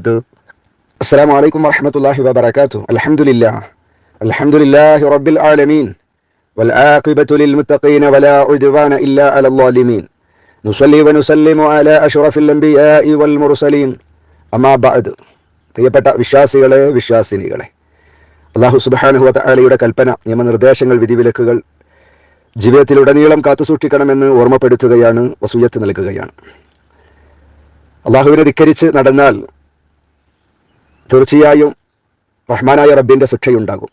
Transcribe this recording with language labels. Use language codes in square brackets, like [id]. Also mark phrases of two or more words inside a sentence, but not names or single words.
[ar] السلام عليكم ورحمة الله وبركاته. الحمد لله رب العالمين والعاقبة للمتقين ولا عدوان إلا على الظالمين. نصلي ونسلم على أشرف الأنبياء والمرسلين. أما بعد. [ml] പ്രിയപ്പെട്ട വിശ്വാസികളെ, അല്ലാഹു [ar] سبحانه وتعالى [ml] കൽപ്പന, നിയമനിർദ്ദേശങ്ങൾ, വിധിവിലക്കുകൾ ജീവിതത്തിലുടനീളം കാത്തുസൂക്ഷിക്കണമെന്ന് ഓർമ്മപ്പെടുത്തുകയാണ്, വസിയ്യത്ത് നൽകുകയാണ്. അല്ലാഹുവിനെ ധിക്കരിച്ച് നടന്നാൽ തീർച്ചയായും റഹ്മാനായ റബ്ബിന്റെ ശിക്ഷയുണ്ടാകും.